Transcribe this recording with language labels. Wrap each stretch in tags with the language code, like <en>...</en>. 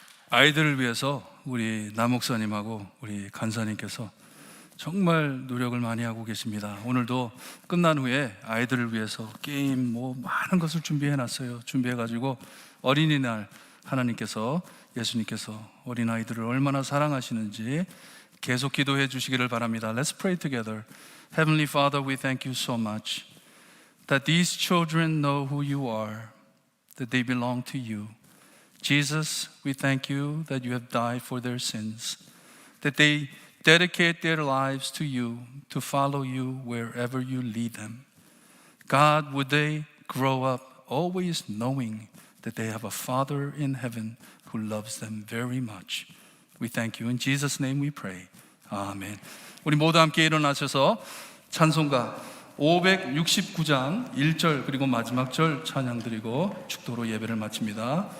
<ko>아이들을 위해서 우리 남 목사님하고 우리 간사님께서 정말 노력을 많이 하고 계십니다. 오늘도 끝난 후에 아이들을 위해서 게임 많은 것을 준비해 놨어요. 준비해 가지고 어린이날 하나님께서, 예수님께서 어린아이들을 얼마나 사랑하시는지 계속 기도해 주시기를 바랍니다.</ko> <en>Let's pray together. Heavenly Father, we thank you so much that these children know who you are, that they belong to you. Jesus, we thank you that you have died for their sins, that they dedicate their lives to you, to follow you wherever you lead them. God, would they grow up always knowing that they have a Father in heaven who loves them very much. We thank you. In Jesus' name we pray.</en> <ko>아멘. 우리 모두 함께 일어나셔서 찬송가 569장 1절 그리고 마지막 절 찬양 드리고 축도로 예배를 마칩니다.</ko>